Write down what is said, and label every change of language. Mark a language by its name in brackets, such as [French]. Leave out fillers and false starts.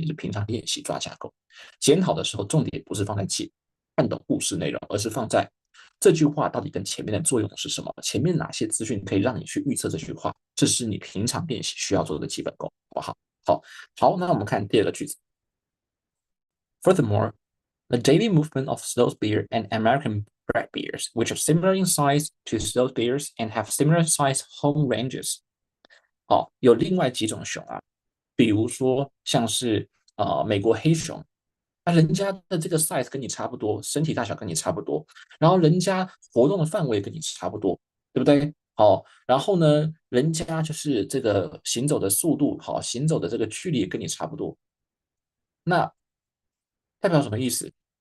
[Chinese] 你就平常练习抓架构，检讨的时候重点不是放在看懂故事内容，而是放在这句话到底跟前面的作用是什么？前面哪些资讯可以让你去预测这句话？这是你平常练习需要做的基本功，好不好？好，那我们看第二个句子。 [English] Furthermore, the daily movement of sloth bear and American bred bears, which are similar in size to sloth bears and have similar size home ranges。 [Chinese] 有另外几种熊啊，比如说像是美国黑熊，人家的这个 size 跟你差不多，身体大小跟你差不多，然后人家活动的范围跟你差不多，对不对？然后呢，人家就是这个行走的速度，行走的这个距离也跟你差不多，那代表什么意思？